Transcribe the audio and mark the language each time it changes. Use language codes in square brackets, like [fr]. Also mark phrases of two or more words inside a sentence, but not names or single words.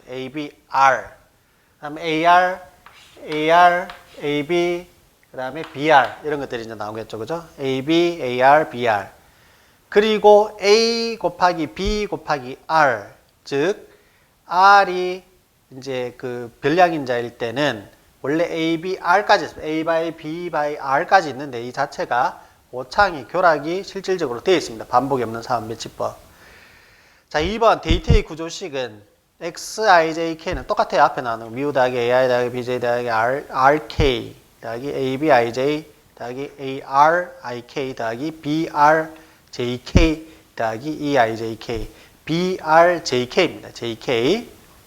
[ko] A, B, R. 그 다음에 AR, A, B, 그 다음에 BR 이런 것들이 이제 나오겠죠. 그죠? A, B, AR, BR. 그리고 A 곱하기 B 곱하기 R. 즉, R이 이제 그 별량인자일 때는 원래 A, B, R까지 있습니다. [en] A by B by R [ko] 까지 있는데 이 자체가 오차항의 교락이 실질적으로 되어 있습니다. 반복이 없는 사원 배치법. 자, 2번 데이터의 구조식은 X, I, J, K는 똑같아요. 앞에 나오는 뮤 더하기 AI 더하기 BJ 더하기 RK 더하기 AB, IJ 더하기 AR, IK 더하기 BR, JK 더하기 EIJK BR, JK입니다. JK.